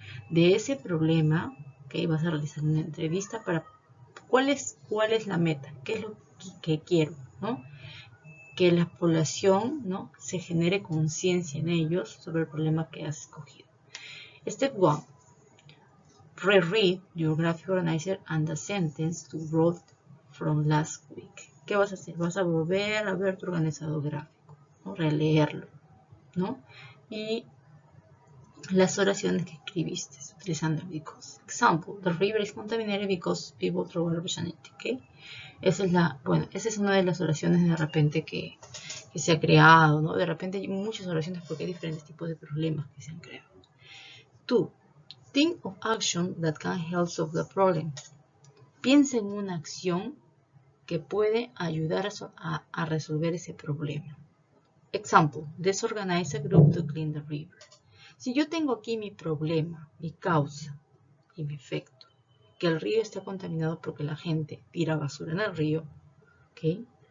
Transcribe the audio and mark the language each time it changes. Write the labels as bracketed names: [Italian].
[Spanish] De ese problema, ¿okay?, vas a realizar una entrevista para cuál es la meta, qué es lo que quiero, ¿no? Que la población, ¿no?, se genere conciencia en ellos sobre el problema que has escogido. [English] Step 1. Reread your graphic organizer and the sentence you wrote from last week. [Spanish] ¿Qué vas a hacer? Vas a volver a ver tu organizador gráfico, ¿no?, releerlo, ¿no? Y las oraciones que escribiste utilizando el because. [English] Example, the river is contaminated because people throw garbage in it, ¿ok? [Spanish] Esa es una de las oraciones de repente que se ha creado, ¿no? De repente hay muchas oraciones porque hay diferentes tipos de problemas que se han creado. 2. [English] Think of action that can help solve the problem. [Spanish] Piensa en una acción que puede ayudar a resolver ese problema. [English] Example, disorganize a group to clean the river. [Spanish] Si yo tengo aquí mi problema, mi causa y mi efecto, que el río está contaminado porque la gente tira basura en el río, ¿ok?